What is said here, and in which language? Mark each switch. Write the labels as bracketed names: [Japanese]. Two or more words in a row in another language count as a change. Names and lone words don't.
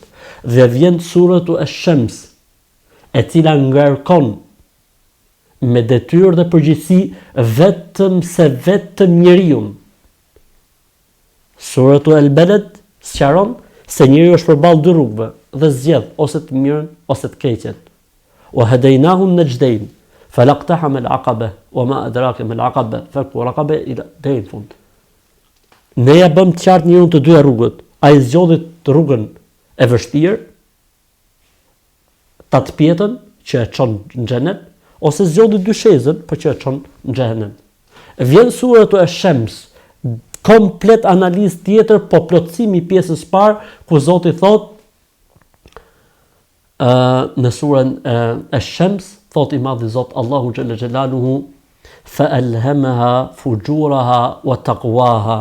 [Albanian] Dhe vjen Suretu ash-Shams, e cila ngarkon me detyrë dhe përgjegjësi vetëm njeriu. Suretu al-Balad sqaron se njeriu është përballë dy rrugëve dhe zgjedh ose të mirën ose të keqen. [Arabic] وهديناه النجدين فلا اقتحم العقبة وما أدراك ما العقبة فك رقبة إلى [Albanian] deri në fund. Ne ja bëm të qartë njeriu të dyja rrugët. Ai zgjodhi rrugën e vështirë, ta të pjetën që e çon në xhenet, ose zgjodhi dyshezën për që e çon në xhenem. Vjen Suretu ash-Shams, komplet analizë tjetër, po plotësimi i pjesës parë ku Zoti thot në surën ash-Shams, thot i madhi Zot Allahu xhalla xhelaluhu [Arabic] فألهمها فجورها وتقواها.